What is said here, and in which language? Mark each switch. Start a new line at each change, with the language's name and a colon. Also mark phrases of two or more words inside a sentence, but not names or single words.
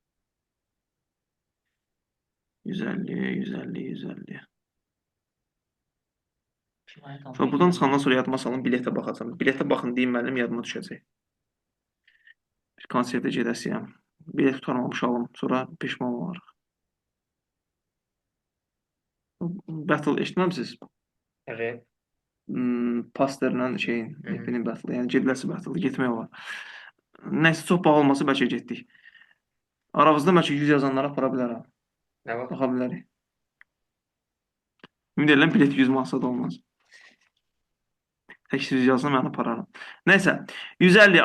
Azerbaijani: 150, 150, 150. Sonra buradan çıxandan sonra yadıma salın, biletə baxacam. Biletə baxın deyim müəllim, yadıma düşəcək. Bir konsertə gedəsiyəm. Bilet tutanmamış alım, sonra peşman olarıq. Battle eşitməmisiz? Evet. Pasterlə şeyin, Epi'nin battle, yəni gediləsi battle, getmək olar. Nəysə, çox baha olmasa bəlkə getdik. Aramızda bəlkə 100 yazanlara apara bilərəm. Ne var? Baxa bilərik. Ümid edirəm bilet 100 manata da olmaz. 800 yazsın mən apararam. Nəysə, 150.